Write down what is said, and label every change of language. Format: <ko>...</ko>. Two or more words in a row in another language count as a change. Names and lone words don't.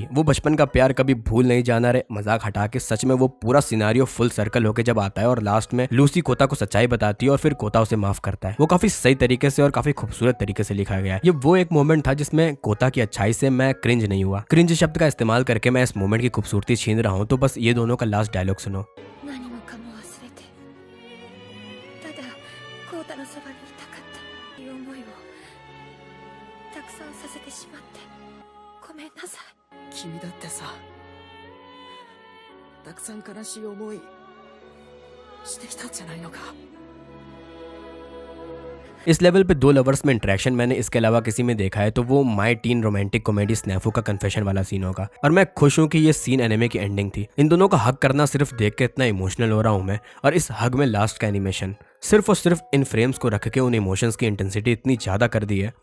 <hi>वो बचपन का प्यार कभी भूल नहीं जाना रे, मजाक हटा के सच में वो पूरा सिनारियो</hi> <en>full circle</en> <hi>होके जब आता है और लास्ट में लूसी कोता को सच्चाई बताती है और फिर कोता उसे माफ करता है। वो काफी सही तरीके से और काफी खूबसूरत तरीके से लिखा गया है। ये वो एक मोमेंट था जिसमें कोता की अच्छाई से मैं क्रिंज नहीं हुआ। क्रिंज शब्द का इस्तेमाल करके मैं इस मोमेंट की खूबसूरती छीन रहा हूँ, तो बस ये दोनों का</hi> <en>last dialogue</en> <hi>सुनो।</hi> <ja>コウタのそばにいたかったいう思いをたくさんさせてしまってごめんなさい。君だってさ、たくさん悲しい思いしてきたんじゃないのか。</ja> <hi>इस लेवल पे दो लवर्स में इंटरेक्शन मैंने इसके अलावा किसी में देखा है तो वो माय टीन रोमांटिक कॉमेडी स्नैफू का कन्फेशन वाला सीन होगा और मैं खुश हूँ कि ये सीन एनिमे की एंडिंग थी। इन दोनों का हग करना सिर्फ देख के इतना इमोशनल हो रहा हूँ मैं, और इस हग में लास्ट का एनिमेशन सिर्फ और सिर्फ इन फ्रेम्स को रख के उन इमोशंस की इंटेंसिटी इतनी ज्यादा कर दी है।</hi>